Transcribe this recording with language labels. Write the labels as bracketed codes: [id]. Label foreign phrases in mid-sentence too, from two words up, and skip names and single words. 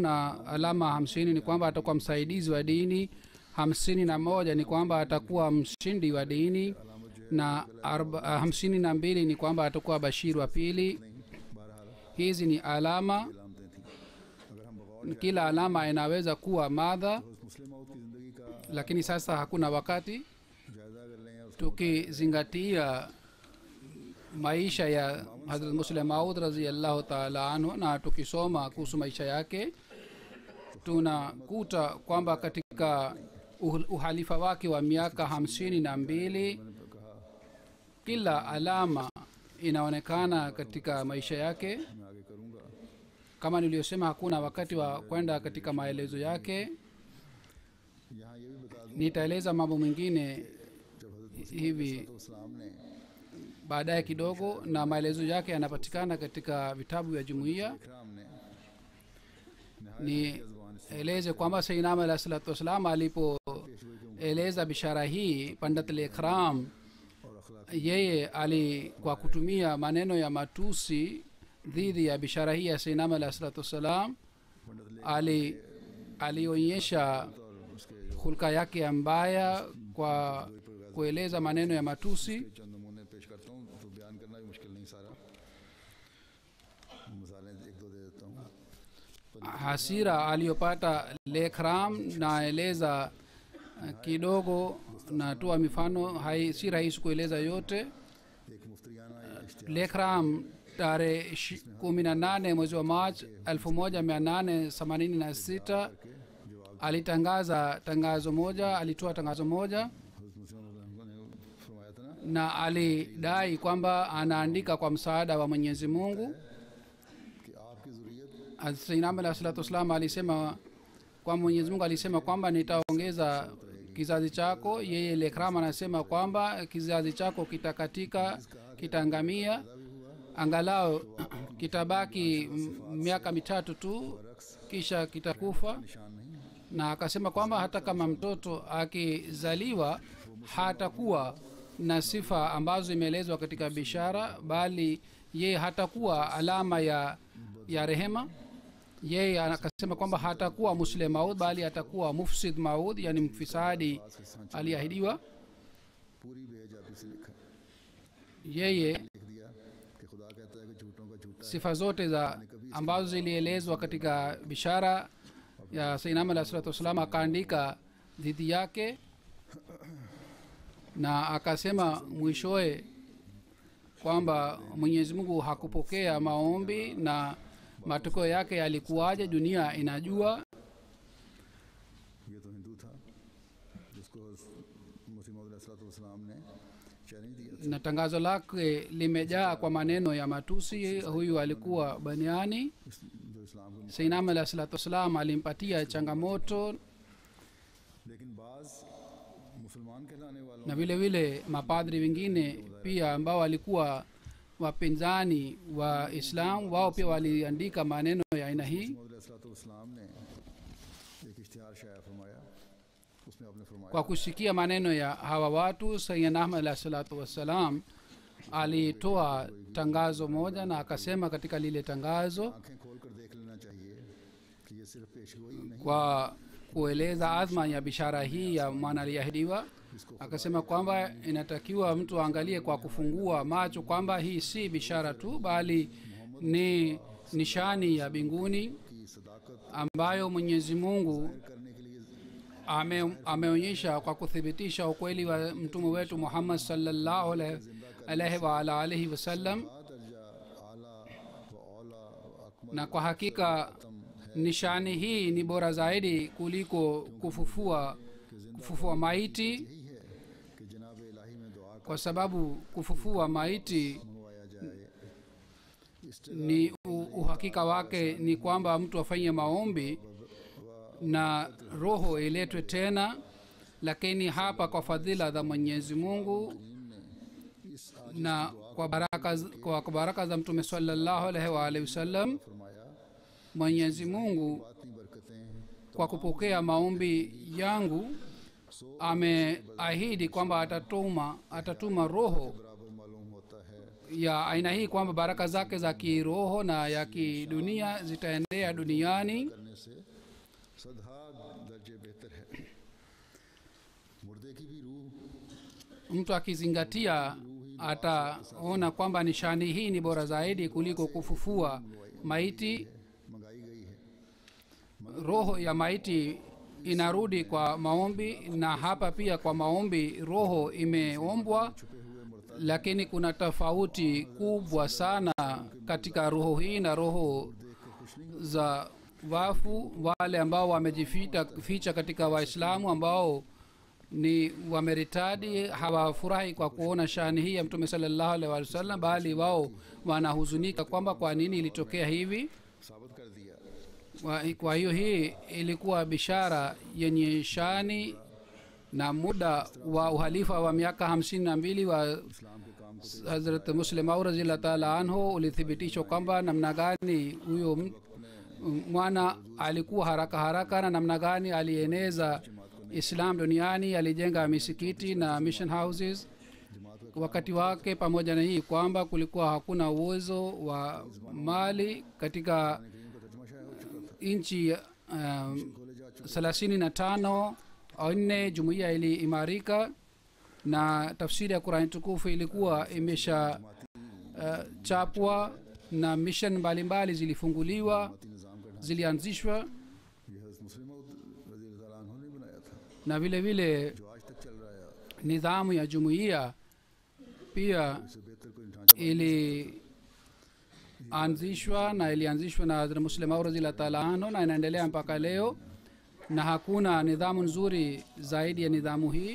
[sw] Na alama 50 ni kwamba atakuwa msaidizi wa dini. 51 ni kwamba atakuwa mshindi wa dini. Na 52 ni kwamba atakuwa bashir wa pili. Hizi ni alama. Kila alama inaweza kuwa madha, [ur] مسلم موت کی زندگی کا [sw] lakini sasa hakuna wakati. [ur] جائزہ اگر لیں اور [sw] Tukizingatia maisha ya Hazrat Muslim Maud [ar] رضي الله تعالى عنه [sw] na tukisoma kuhusu maisha yake, tunakuta kwamba katika uhalifa wake wa miaka 52 kila alama inaonekana katika maisha yake. [ur] میں آگے کروں گا [sw] Kama niliyosema, hakuna wakati wa kwenda katika maelezo yake. [ur] یہاں یہ بھی بتا دوں [sw] Nitaeleza mambo mengine [ur] جب حضرت [sw] hivi [ur] اسلام نے [sw] baadaye kidogo, na maelezo yake yanapatikana katika vitabu vya jumuiya. [ur] اکرام نے [sw] Nieleze kwamba Sayyidina [ar] عليه الصلاة والسلام [sw] alipoeleza bishara hii Pandit Lekram, yeye kwa kutumia maneno ya matusi dhidi ya bishara hii ya Sayyidina [ar] عليه الصلاة والسلام [sw] alionyesha hulka yake ya mbaya kwa kueleza maneno ya matusi. [ur] چند نمونے پیش کرتا ہوں تو بیان کرنا بھی مشکل نہیں سارا مثالیں ایک دو دے دیتا ہوں [sw] Hasira aliyopata Lekram naeleza kidogo, natoa mifano, si rahisi kueleza yote. [ur] ایک مفتیانہ یا اشتہار [sw] Lekram tarehe 18 mwezi wa March 1886 alitangaza tangazo moja, alitoa tangazo moja [ur] حضرت مسلم نے فرمایا تھا نا [sw] na alidai kwamba anaandika kwa msaada wa Mwenyezi Mungu. [ur] کہ آپکی ذریت [sw] Sayyidina alayhi salatu wasalam alisema kwa Mwenyezi Mungu alisema kwamba nitaongeza kizazi chako. Yeye Lekram anasema kwamba kizazi chako kitakatika, kitaangamia, angalau kitabaki miaka 3 tu, kisha kitakufa. [ur] نشان نہیں ہے [sw] na akasema kwamba hata kama mtoto akizaliwa hatakuwa na sifa ambazo imeelezwa katika bishara, bali yeye hatakuwa alama ya rehema. Yeye akasema kwamba hatakuwa muslim maud, bali atakuwa mufsid maud, yani mfisadi aliahidiwa. [ur] پوری بیجابی سے لکھا, [sw] Yeye [ur] لکھ دیا کہ خدا کہتا ہے کہ جھوٹوں کا جھوٹا ہے. [sw] sifa zote za ambazo zilielezwa katika bishara ya Sayyidina Muhammad [ar] صلى الله عليه وسلم [sw] akaandika dhidi yake, na akasema mwishowe kwamba Mwenyezi Mungu hakupokea maombi na matokeo yake yalikuwaje dunia inajua. [ur] یہ تو ہندو تھا جسکو مسیح موعود علیہ السلام نے چیلنج دیا تھا. [sw] Na tangazo lake limejaa kwa maneno ya matusi. Huyu alikuwa baniani. [ur] جو اسلام کو, [sw] Sayyidina Muhammad [ar] صلى الله عليه وسلم [sw] alimpatia changamoto, [ur] لیکن باز مسلمان کہلانے والوں [sw] na vile vile mapadri wengine pia ambao walikuwa wapinzani wa Islam, wao pia waliandika maneno ya aina hii. [ur] موعود علیہ السلام نے ایک اشتہار شائع فرمایا، اسمیں آپنے فرمایا [sw] Kwa kusikia maneno ya hawa watu, Sayyidina Ahmad [ar] عليه الصلاة والسلام [sw] alitoa tangazo moja, na akasema katika lile tangazo [ur] آنکھیں کھول کر دیکھ لینا چاہیے کہ یہ صرف پیشگوئی نہیں, [sw] kwa kueleza azma ya bishara hii ya mwana aliahidiwa. Akasema kwamba inatakiwa mtu aangalie kwa kufungua macho kwamba hii si bishara tu, bali ni nishani ya mbinguni [ur] کی صداقت [sw] ambayo Mwenyezi Mungu [ur] کرنے کے لیے [sw] ameonyesha kwa kuthibitisha ukweli wa mtume wetu Muhammad [ar] صلى الله عليه وعلى آله وسلم. [ur] درجہ اعلیٰ و اولیٰ و اکمل [sw] Na kwa hakika nishani hii ni bora zaidi kuliko kufufua maiti, [ur] یہی ہے کہ جناب الٰہی میں دعا [sw] kwa sababu kufufua maiti [ur] منگوایا جائے. [sw] ni uhakika wake ni kwamba mtu afanye maombi na roho iletwe tena. Lakini hapa kwa fadhila za Mwenyezi Mungu na kwa baraka za mtume [ar] صلى الله عليه وآله وسلم, [ur] فرمایا [sw] Mwenyezi Mungu [ur] اتنی برکتیں [sw] kwa kupokea maombi yangu ameahidi kwamba atatuma roho [ur] برابر معلوم ہوتا ہے [sw] ya aina hii, kwamba baraka zake za kiroho na ya kidunia zitaendea duniani. [ur] کرنے سے صدہا درجے بہتر ہے. مردے کی بھی روح [sw] Mtu akizingatia ataona kwamba nishani hii ni bora zaidi kuliko kufufua maiti. [ur] منگائی گئی ہے. [sw] Roho ya maiti inarudi kwa maombi, na hapa pia kwa maombi roho imeombwa, lakini kuna tofauti kubwa sana katika roho hii na roho za wafu, wale ambao wamejificha katika Waislamu ambao ni wameritadi. Hawafurahi kwa kuona shani hii ya mtume [ar] صلى الله عليه وسلم, [sw] bali wao wanahuzunika kwamba kwa nini ilitokea hivi. [ur] ثابت کر دیا [sw] Kwa hiyo hii ilikuwa bishara yenye shani, na muda wa uhalifa wa miaka 52 wa [ur] اسلام کے کام کو [sw] Hazrat Muslim Maud [ar] رضي الله تعالى عنه [sw] ulithibitishwa kwamba namna gani huyo mwana alikuwa haraka na namna gani alieneza Islam duniani. Alijenga misikiti na [en] mission houses [sw] wakati wake. Pamoja na hii kwamba kulikuwa hakuna uwezo wa mali katika nchi 35 au 4 jumuiya iliimarika, na tafsiri ya Qur'an tukufu ilikuwa imesha chapwa, na mission mbalimbali zilifunguliwa, zilianzishwa, [ur] یہ حضرت مسلم موعود [ar] رضي الله عنه [ur] نے بنایا تھا, [sw] na vile vile [ur] جو آج تک چل رہا ہے. [sw] nidhamu ya jumuiya pia [ur] اسسے بہتر کوئی ڈھانچہ [sw] ilianzishwa na Hazrat Muslim Maud [ar] رضي الله تعالى عنه, [sw] na inaendelea mpaka leo, na hakuna nidhamu nzuri zaidi ya nidhamu hii.